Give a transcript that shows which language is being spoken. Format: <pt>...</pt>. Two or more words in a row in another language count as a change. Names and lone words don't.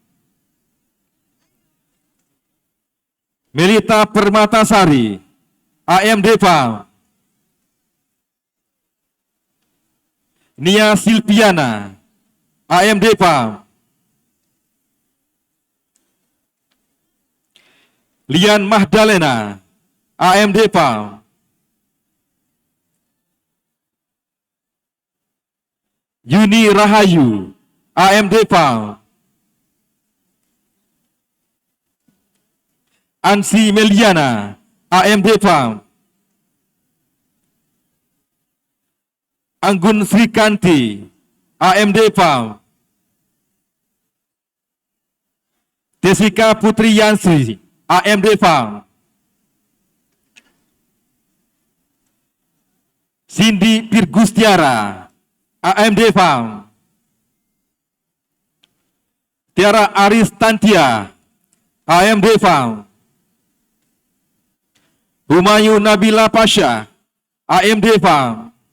<id>Melita Permatasari, AMD Farm. Nia Silpiana, AMD Farm. Lian Mahdalena, AMD Farm. Yuni Rahayu, AMD Farm. Ansi Meliana, AMD Farm. Anggun Srikanti, AMD Farm. Jessica Putri Yansri, AMD Farm. Cindy Pirgustiara, AMD Farm. Tiara Aristantia, AMD Farm. Humayun Nabila Pasha, AMD Farm.</id>